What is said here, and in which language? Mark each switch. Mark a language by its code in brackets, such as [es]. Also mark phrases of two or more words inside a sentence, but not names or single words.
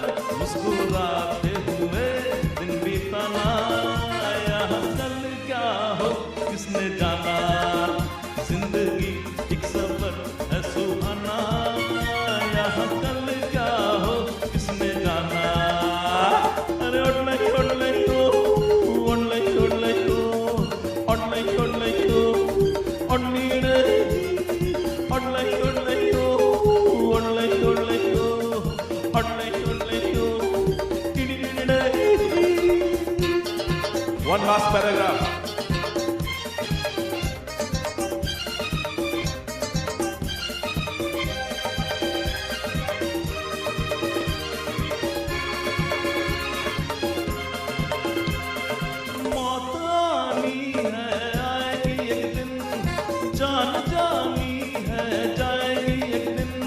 [hi] मुस्कुराते हुए दिन बीतना यहाँ कल क्या हो किसने जाना। जिंदगी एक सफर है सुहाना यहाँ कल क्या हो किसने जाना। अरे ओडले ओ ओडले ओ ओडनीड़े ओडले ओ किड़ीड़े। [en] One last paragraph. [hi] मौत आनी है आएगी एक दिन, जान जानी है जाएगी एक दिन।